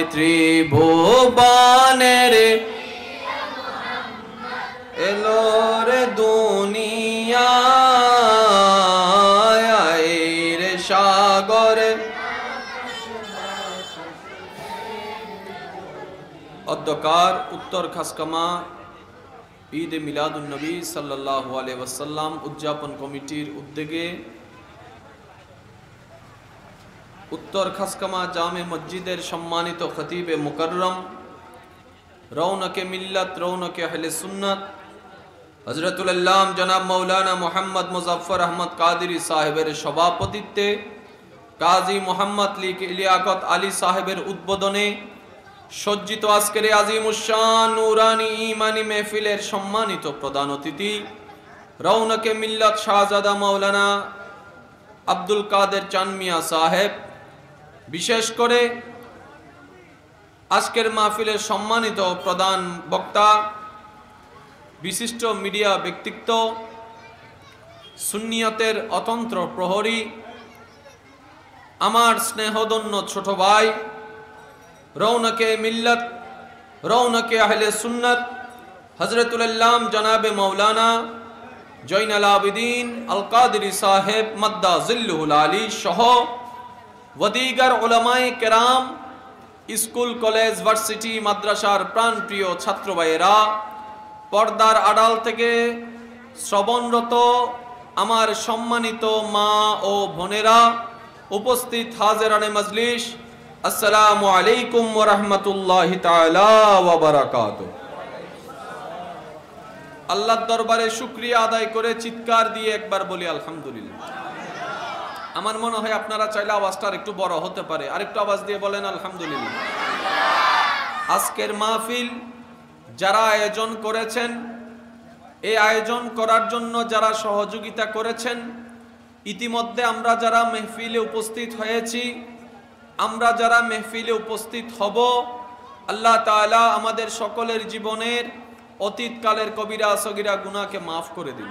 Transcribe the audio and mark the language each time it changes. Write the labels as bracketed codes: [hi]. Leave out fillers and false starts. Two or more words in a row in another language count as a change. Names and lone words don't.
[bn] ত্রিভুবনের এলোর দুনিয়ায় রে সাগর। অধ্যকার উত্তর খাসকামা ঈদ মিলাদুন নবী [ar] صلى الله عليه وسلم [bn] উদ্‌যাপন কমিটির উদ্যোগে উত্তর খাসকামা জামে মসজিদের সম্মানিত খতিবে মুকাররম রৌনকে মিল্লাত রৌনকে আহলে সুন্নাত হজরতুল আল্লাম জনাব মাওলানা মোহাম্মদ মুজাফফর আহমদ কাদরী সাহেবের সভাপতিত্বে কাজী মোহাম্মদ লিয়াকত আলী সাহেবের উদ্বোধনে সজ্জিত আজকের আজিমুশ্শান নূরানী ঈমানী মাহফিলের সম্মানিত প্রধান অতিথি রৌনকে মিল্লাত শাহজাদা মাওলানা আব্দুল কাদের চান মিয়া সাহেব। বিশেষ করে আজকের মাহফিলের সম্মানিত প্রধান বক্তা বিশিষ্ট মিডিয়া ব্যক্তিত্ব সুন্নিয়তের অতন্দ্র প্রহরী আমার স্নেহধন্য ছোট ভাই রৌনকে মিল্লাত রৌনকে আহলে সুন্নাত হজরতুল আল্লাম জনাবে মাওলানা জয়নুল আবেদীন আল কাদরী সাহেব [ar] مد ظله العالي [bn] সহ ওয়াদিগর উলামায়ে কেরাম স্কুল কলেজ ভার্সিটি মাদ্রাসার প্রাণপ্রিয় ছাত্র ভাইয়েরা, পর্দার আড়াল থেকে শ্রবণরত আমার সম্মানিত মা ও বোনেরা, উপস্থিত হাজিরানে মজলিস, [ar] السلام عليكم ورحمة الله تعالى وبركاته. [bn] আল্লাহর দরবারে শুকরিয়া আদায় করে চিৎকার দিয়ে একবার বলি আলহামদুলিল্লাহ। আমার মনে হয় আপনারা চাইলে আওয়াজটা একটু বড় হতে পারে, আরেকটু আওয়াজ দিয়ে বলেন আলহামদুলিল্লাহ। আজকের মাহফিল যারা আয়োজন করেছেন, এই আয়োজন করার জন্য যারা সহযোগিতা করেছেন, ইতিমধ্যে আমরা যারা মেহফিলে উপস্থিত হয়েছি, আমরা যারা মেহফিলে উপস্থিত হব, আল্লাহ তাআলা আমাদের সকলের জীবনের অতীতকালের কবিরা সগীরা গুনাহকে মাফ করে দিন।